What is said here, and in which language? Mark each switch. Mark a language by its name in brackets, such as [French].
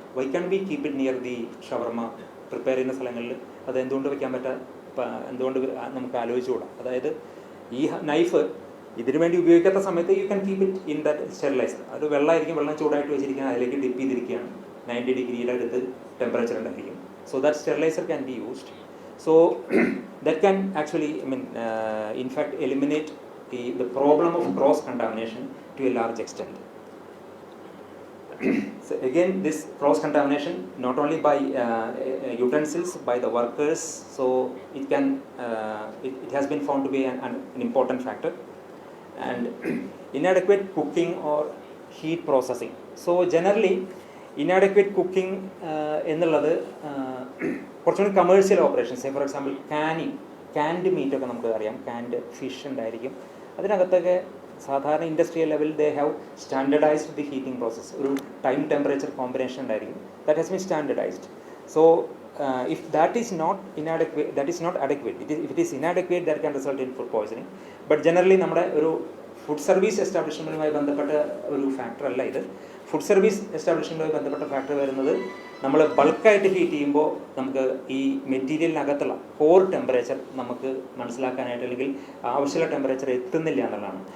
[English] why can be keep it near the shawarma prepare [Malayalam] ചെയ്യുന്ന സ്ഥലങ്ങളിൽ? അത് എന്തുകൊണ്ട് വയ്ക്കാൻ എന്തുകൊണ്ട് നമുക്ക് ആലോചിച്ചുകൂടാ? അതായത് ഈ നൈഫ് ഇതിനു വേണ്ടി ഉപയോഗിക്കാത്ത സമയത്ത് [English] You can keep it in that steriliser. [Malayalam] അത് വെള്ളമായിരിക്കും, വെള്ളം ചൂടായിട്ട് വെച്ചിരിക്കുകയാണ്, അതിലേക്ക് ഡിപ്പ് ചെയ്തിരിക്കുകയാണ്, 90 ഡിഗ്രിയുടെ അടുത്ത് ടെമ്പറേച്ചർ ഉണ്ടായിരിക്കും. [English] So that steriliser can be used. So that can actually in fact eliminate the problem of cross contamination to a large extent. So again, this cross contamination not only by utensils, by the workers, so it has been found to be an important factor. And inadequate cooking or heat processing. So generally inadequate cooking [Malayalam] എന്നുള്ളത് കുറച്ചുകൂടി commercial operations, for example Kant meet ഒക്കെ നമുക്ക് അറിയാം, Kant fish ഉണ്ടായിരിക്കും. അതിനകത്തൊക്കെ സാധാരണ [English] Industrial level they have standardised the heating process. [Malayalam] ഒരു time temperature combination ഉണ്ടായിരിക്കും, [English] That has been standardised. So if that is not adequate, if it is inadequate, that can result in food poisoning. [Malayalam] But generally നമ്മുടെ ഒരു food service എസ്റ്റാബ്ലിഷ്മെൻറ്റുമായി ബന്ധപ്പെട്ട ഒരു factor അല്ല ഇത്. Food service എസ്റ്റാബ്ലിഷ്മെൻറ്റുമായി ബന്ധപ്പെട്ട factor വരുന്നത് നമ്മൾ ബൾക്കായിട്ട് ഹീറ്റ് ചെയ്യുമ്പോൾ നമുക്ക് ഈ മെറ്റീരിയലിനകത്തുള്ള കോർ ടെമ്പറേച്ചർ നമുക്ക് മനസ്സിലാക്കാനായിട്ട്, അല്ലെങ്കിൽ ആവശ്യമുള്ള ടെമ്പറേച്ചർ എത്തുന്നില്ല എന്നുള്ളതാണ്.